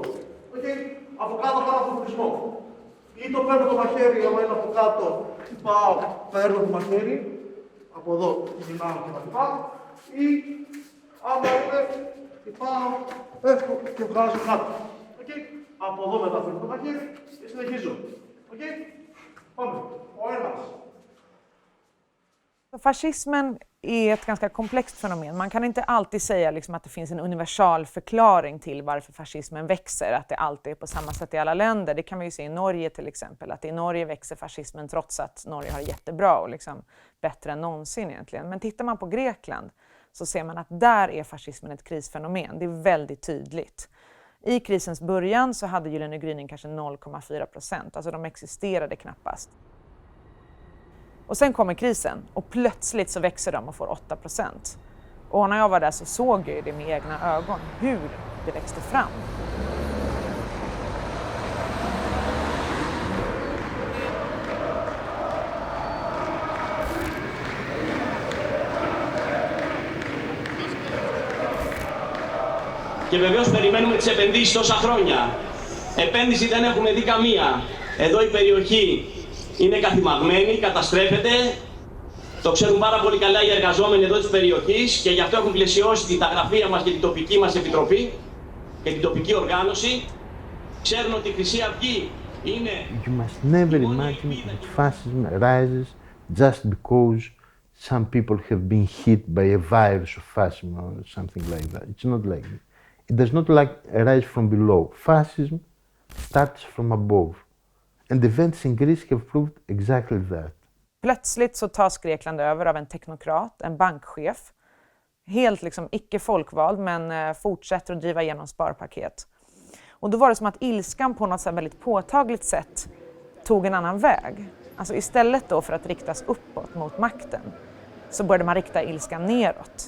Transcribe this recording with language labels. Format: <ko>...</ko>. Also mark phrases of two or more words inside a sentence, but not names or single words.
<el>Από κάτω κάνω αυτοπλισμό. Ή το παίρνω το μαχαίρι, άμα είναι από κάτω, πάω, παίρνω το μαχαίρι, από εδώ γυρνάω και τα λοιπά. Ή άμα είναι, πάω, πέφτω και βγάζω κάτω. Από εδώ μετά φέρνω το μαχαίρι και συνεχίζω. Πάμε. Ο ένας.</el> <sv>Fascismen är ett ganska komplext fenomen. Man kan inte alltid säga liksom att det finns en universal förklaring till varför fascismen växer, att det alltid är på samma sätt i alla länder. Det kan vi ju se i Norge till exempel, att i Norge växer fascismen trots att Norge har det jättebra och liksom bättre än någonsin egentligen. Men tittar man på Grekland så ser man att där är fascismen ett krisfenomen. Det är väldigt tydligt. I krisens början så hade Gyllene gryning kanske 0,4%, alltså de existerade knappast. Och sen kommer krisen och plötsligt så växer de och får 8%. Och när jag var där så såg jag det med egna ögon, hur det växte fram.</sv> <el>Και βεβαίως περιμένουμε τις επενδύσεις τόσα χρόνια. Επένδυση δεν έχουμε δει καμία. Εδώ η περιοχή είναι καθημαγμένη, καταστρέφεται. Το ξέρουν πάρα πολύ καλά οι εργαζόμενοι εδώ της περιοχής και γι' αυτό έχουν πλαισιώσει τα γραφεία μας και την τοπική μας επιτροπή και την τοπική οργάνωση. Ξέρουν ότι η Χρυσή Αυγή είναι...</el> <en>You must never imagine that fascism rises just because some people have been hit by a virus of fascism or something like that. It's not like that. It does not rise from below. Fascism starts from above. And events in Greece have proved exactly that.</en> <sv>Plötsligt så tas Grekland över av en teknokrat, en bankchef. Helt liksom icke folkvald men fortsätter att driva igenom sparpaket. Och då var det som att ilskan på något väldigt påtagligt sätt tog en annan väg. Alltså istället då för att riktas uppåt mot makten så började man rikta ilskan neråt.</sv>